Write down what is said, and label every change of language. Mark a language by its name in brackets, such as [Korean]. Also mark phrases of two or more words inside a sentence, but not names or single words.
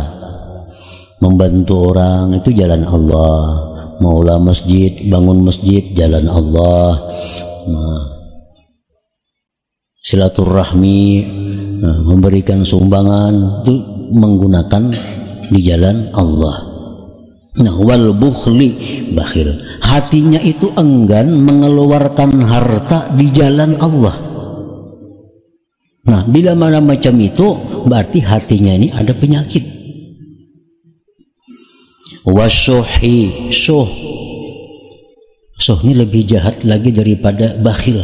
[Indonesian] Membantu orang itu jalan Allah. Maulah masjid, bangun masjid, jalan Allah. Silaturahmi, memberikan sumbangan itu menggunakan di jalan Allah. [Arabic] Wal bukhli, [Indonesian] bakhil, hatinya itu enggan mengeluarkan harta di jalan Allah. Bila mana macam itu berarti hatinya ini ada penyakit. Wasyuhi, syuh ini lebih jahat lagi daripada bakhil.